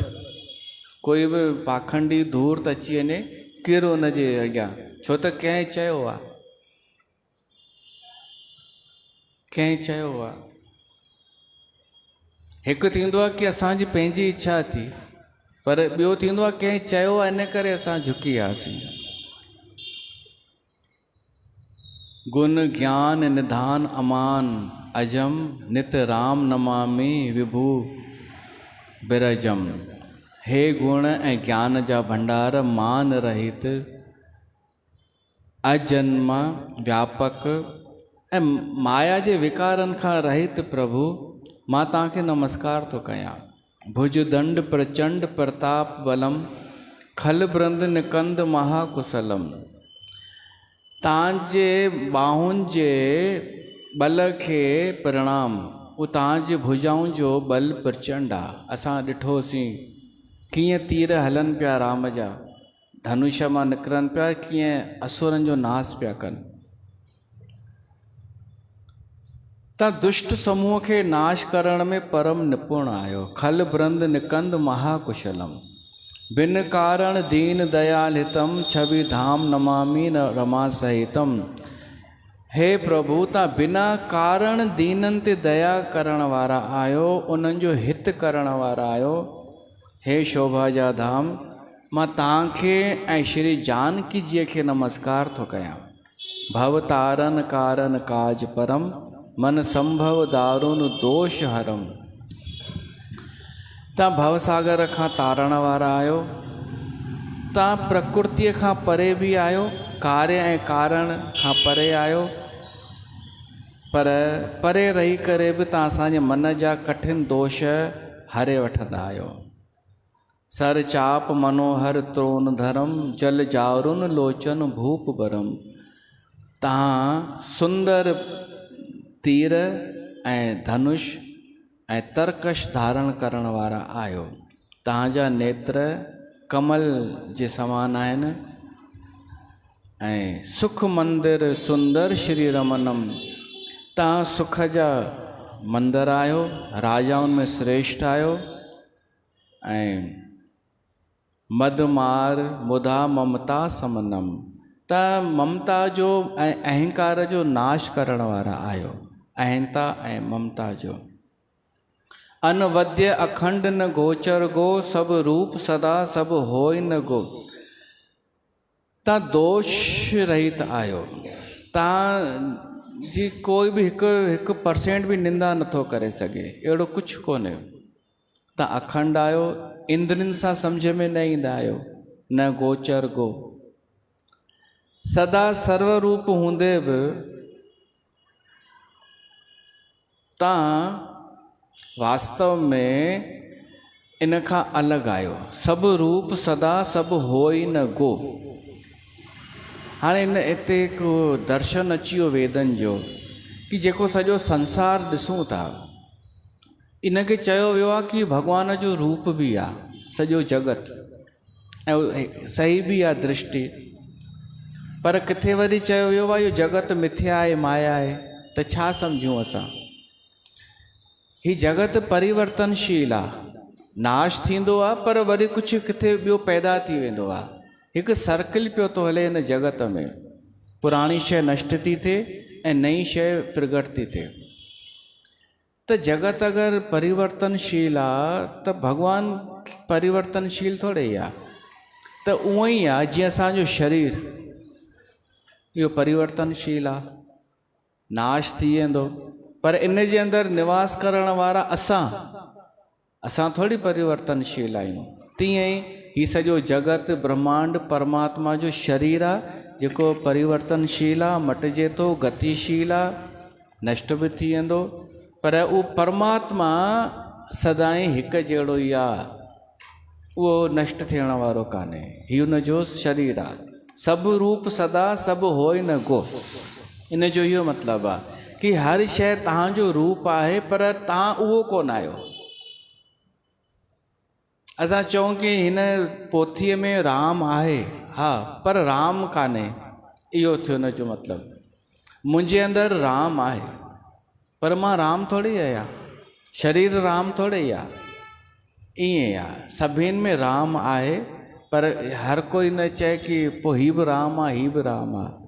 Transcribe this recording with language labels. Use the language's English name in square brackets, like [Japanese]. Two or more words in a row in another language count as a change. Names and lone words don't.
[Sindhi] कोई बि पाखंडी धूर्त अची वञे, किर हुनजे अॻियां, छो त कंहिं चयो आहे, कंहिं चयो आहे। हिकु थींदो आहे की असांजी पंहिंजी इच्छा थी, पर ॿियो थींदो आहे कंहिं चयो आहे इन करे असां झुकी वियासीं। [Awadhi] गुण ज्ञान निधान अमान अजम, नित राम नमामि विभु बिरजम। [Sindhi] हे गुण ऐं ज्ञान जा भंडार, मान रहित अजन्मा व्यापक ऐं माया जे विकारनि खां रहित प्रभु, मां तव्हांखे नमस्कार थो कयां। [Awadhi] भुज दंड प्रचंड प्रताप बलम, खल बृंद निकंद महाकुशलम। [Sindhi] तव्हांजे बाहुनि जे बल खे प्रणाम। उहो तव्हांजे भुजाउनि जो बल प्रचंड आहे। असां ॾिठोसीं कीअं तीर हलनि पिया राम जा, धनुष मां निकिरनि पिया, कीअं असुरनि जो नाश पिया कनि। तव्हां दुष्ट समूह खे नाश करण में परम निपुण आहियो। [Awadhi] खल बृंद निकंद महाकुशलम, बिन कारण दीन दयाल हितम, छवि धाम नमामि न रमा सहितम। [Sindhi] हे प्रभु तव्हां बिना कारण दीननि ते दया करण वारा आहियो, उन्हनि जो हित करण वारा आहियो। हे शोभा जा धाम, मां तव्हांखे ऐं श्री जानकी जीअ खे नमस्कार थो कयां। [Awadhi] भव तारन कारण काज परम, मन संभव दारुन दोष हरम। [Sindhi] तव्हां भवसागर खां तारण वारा आहियो। तव्हां प्रकृतीअ खां परे बि आहियो, कार्य ऐं कारण खां परे आहियो, पर परे रही करे बि तव्हां असांजे मन जा कठिन दोष हरे वठंदा आहियो। [Awadhi] सर चाप मनोहर त्रोन धर्म, जल जारुन लोचन भूप बरम। [Sindhi] तव्हां सुंदर तीर ऐं धनुष ऐं तरकश धारण करण वारा आहियो। तव्हांजा नेत्र कमल जे समान आहिनि ऐं [Awadhi] सुख मंदिर सुंदर श्री रमनम। [Sindhi] तव्हां सुख जा मंदिर आहियो, राजाउनि में श्रेष्ठ आहियो ऐं [Awadhi] मदमार मुदा ममता समनम। [Sindhi] त ममता जो ऐं अहंकार जो नाश करण वारा आहियो, अहंता ऐं ममता जो। [Awadhi] अनवद्य अखंड न गोचर गो, सब रूप सदा सब होय न गो। [Sindhi] तव्हां दोष रहित आहियो, तव्हां जी कोई बि हिकु परसेंट बि निंदा नथो करे सघे, अहिड़ो कुझु कोन्हे। तव्हां अखंड आहियो, इंद्रियुनि सां सम्झ में न ईंदा आहियो, [Awadhi] न गोचर गो। [Sindhi] सदा सर्वरूप हूंदे बि तव्हां वास्तव में इन खां अलॻि आहियो। [Awadhi] सभु रूप सदा सभु होई न गो। [Sindhi] हाणे हिते हिकु दर्शन अची वियो वेदनि जो कि जेको सॼो संसार ॾिसूं था, इनखे चयो वियो आहे कि भॻवान जो रूप बि आहे सॼो जगत, ऐं सही बि आहे दृष्टि। पर किथे वरी चयो वियो आहे इहो जगत मिथ्या आहे, माया आहे। त छा सम्झूं असां? ही जगत परिवर्तनशील आहे, नाश थींदो आहे पर वरी कुझु किथे ॿियो पैदा थी वेंदो आहे। हिकु सर्किल पियो थो हले हिन जगत में, पुराणी शइ नष्ट थी थिए ऐं नई शइ प्रगट थी थिए। त जगत अगरि परिवर्तनशील आहे त भॻवानु परिवर्तनशील थोरे ई आहे। त उहो ई आहे जीअं असांजो शरीर इहो परिवर्तनशील आहे, नाश थी वेंदो, पर इन जे अंदरि निवास करण वारा असां थोरी परिवर्तनशील आहियूं। तीअं ई ही सॼो जगत ब्रह्मांड परमात्मा जो शरीर आहे जेको परिवर्तनशील आहे, मटिजे थो, गतिशील आहे, नष्ट बि थी वेंदो, पर उहो परमात्मा सदाईं हिकु जहिड़ो ई आहे, उहो नष्ट थियण वारो कान्हे। ही हुन जो शरीर आहे। [Awadhi] सभु रूप सदा सभु होय न गो। [Sindhi] इन जो इहो मतिलबु आहे कि हर शइ तव्हांजो रूप आहे पर तव्हां उहो कोन आहियो। असां चऊं कि हिन पोथीअ में राम आहे, हा, पर राम कान्हे, इहो थियो हिन जो मतिलबु। मुंहिंजे अंदरि राम आहे पर मां राम थोरी आहियां, शरीर राम थोरे ई आहे। ईअं आहे, सभिनि में राम आहे पर हर कोई न चए कि पोइ हीउ बि राम आहे, हीउ बि राम आहे।